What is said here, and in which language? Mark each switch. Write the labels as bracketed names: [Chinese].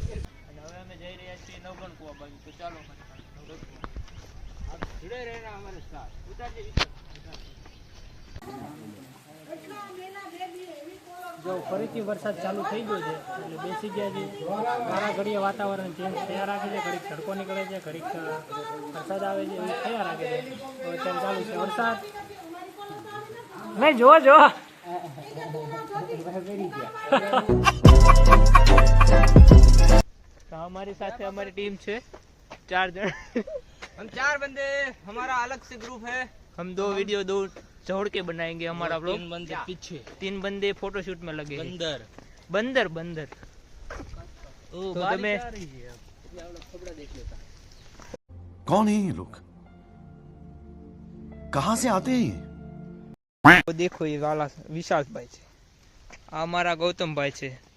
[Hindi] तो चलो आप जुड़े रहना हमारे साथ. [Gujarati] જો ફરીથી વરસાદ ચાલુ થઈ ગયો છે એટલે બેસી ગયા છે. ઘણા ઘડીએ વાતાવરણ ચેન્જ થયા રાખે છે. ઘડીક તડકો નીકળે છે, ઘડીક વરસાદ આવે છે, એવું થયા રાખે છે. તો અત્યારે ચાલુ છે વરસાદ. નહીં જો [Hindi] तो हमारे साथ हमारी टीम છે 4 जन. हम 4 बंदे, हमारा अलग से ग्रुप है. हम 2 वीडियो जोड़ के बनाएंगे हमारा व्लॉग. 3 बंदे पीछे, 3 बंदे फोटोशूट में लगे. बंदर तो તમે कौन है ये लोग, कहां से आते हैं ये? [Gujarati] તો દેખો એ વાલા વિશાલભાઈ છે, આ અમારા ગૌતમભાઈ છે.